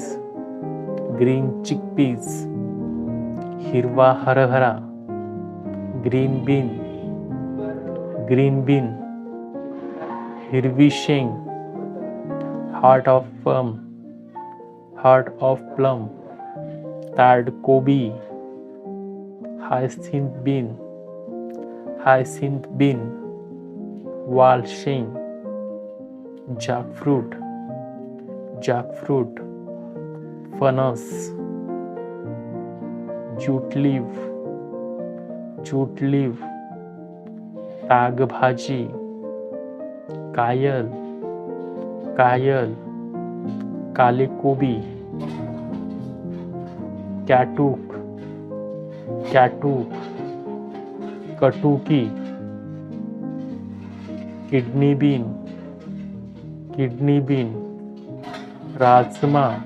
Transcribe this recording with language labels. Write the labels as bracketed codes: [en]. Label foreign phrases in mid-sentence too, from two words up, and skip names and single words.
[en] green chickpeas, [mr] हिरवा हरभरा, [en] green bean, green bean, [mr] हिरवी शेंग, [en] heart of plum, heart of plum, [mr] ताड कोबी, [en] hyacinth bean, hyacinth bean, [mr] वाल शेंग, [en] jackfruit, jackfruit, फणस, jute leaf, jute leaf, [mr] ताग भाजी, [en] kale, kale, [mr] काले कोबी, [en] catuk, catuk, कटुकी, kidney bean, kidney bean, राजमा,